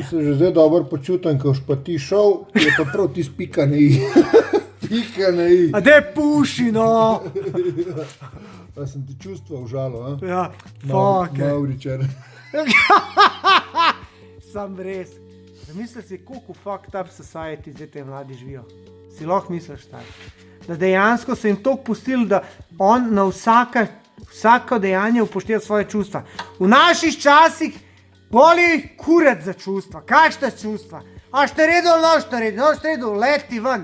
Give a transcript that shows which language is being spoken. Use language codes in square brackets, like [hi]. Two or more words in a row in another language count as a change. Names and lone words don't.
[sl] Jaz se že zdaj dobro počutim, ko už pa ti šel, je pa prav ti pika na i. Pika na i. A de puši, no. Pa sem ti čustva užalo, a? Ja, fuck. Mauričar. Sam res. Zamisli si, koliko [en] fucked up society [sl] zdaj te mladi živijo. Si lahko misliš tako. Da dejansko so jim toliko pustili, da on na vsako dejanje upošteva svoje čustva. V naših časih boli kurac za čustva. Kakšna čustva? Aš te redel, noš te redel, leti ven.